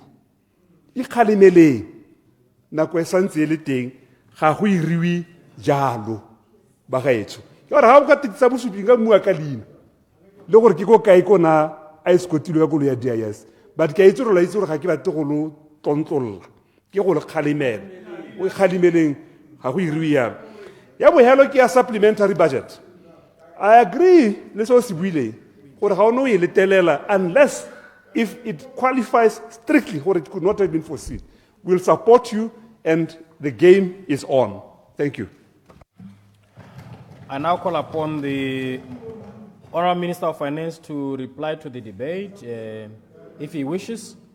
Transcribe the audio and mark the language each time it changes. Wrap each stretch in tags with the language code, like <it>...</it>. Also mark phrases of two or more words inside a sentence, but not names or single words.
<tn>E kgalemeleng nako e santse e le teng, ga go iriwe jalo ba gaetsho. Ke gore ga o ka tsa bosupi ka mmua ka leina le gore ke ko kae ko na a escotilwe ka koloi ya DIS, but ke a itse gore la itse gore ga ke batle go lo tontlolola, ke go le kgalemela o e kgalemeleng ga go iriwe yalo. Ya bohelo ke ya</tn> <en>supplementary budget. I agree</en> <tn>le seo se buileng gore ga o ne o e letelela</tn> <en>unless if it qualifies strictly</en> <tn>gore</tn> <en>it could not have been foreseen. We'll support you and the game is on. Thank you. I now call upon the Honourable Minister of Finance to reply to the debate, if he wishes.</en>